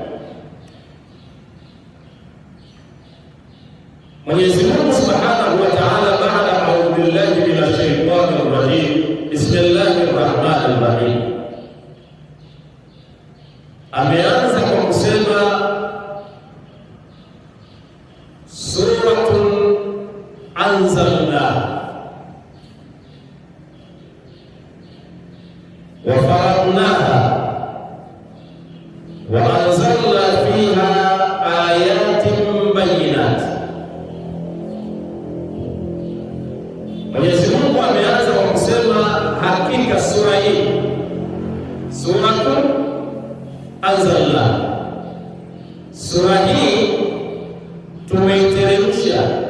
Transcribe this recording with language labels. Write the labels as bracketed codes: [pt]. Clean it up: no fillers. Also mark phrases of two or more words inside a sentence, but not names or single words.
[sw] Mwenyezi Mungu [ar] سبحانه وتعالى, baada أعوذ بالله من الشيطان الرجيم بسم الله الرحمن الرحيم, [sw] ameanza kwa kusema [ar] سورة أنزلنا وفرضناها وأنزلنا فيها آيات بينات. [sw] Mwenyezi Mungu ameanza kwa kusema hakika sura hii [ar] سورة أنزلنا, [sw] sura hii tumeiteremsha,